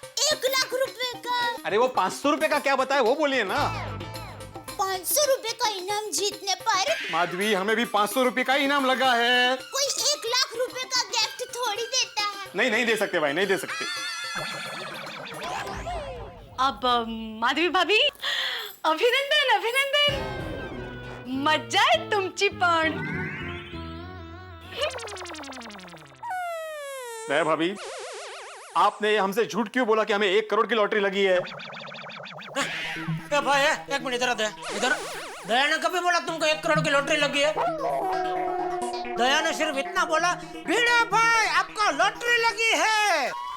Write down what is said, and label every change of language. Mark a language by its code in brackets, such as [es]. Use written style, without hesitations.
[hi] 1 लाख रुपए का। अरे वो 500 रुपए का क्या बताया वो बोलिए ना। 500 रुपए का इनाम जीतने पर माधवी, हमें भी 500 रुपए का इनाम लगा है। कोई 1 लाख रुपए का गिफ्ट थोड़ी देता है। नहीं दे सकते भाई, नहीं दे सकते। [mr] अब माधवी भाभी, अभिनंदन, मज्जा आहे तुमची पण। [hi] दया भाभी, आपने हमसे झूठ क्यों बोला कि हमें 1 करोड़ की लॉटरी लगी है? भाई, एक मिनट इधर इधर। दया ने कभी बोला तुमको 1 करोड़ की लॉटरी लगी है? दया ने सिर्फ इतना बोला, भिड़े भाई आपको लॉटरी लगी है।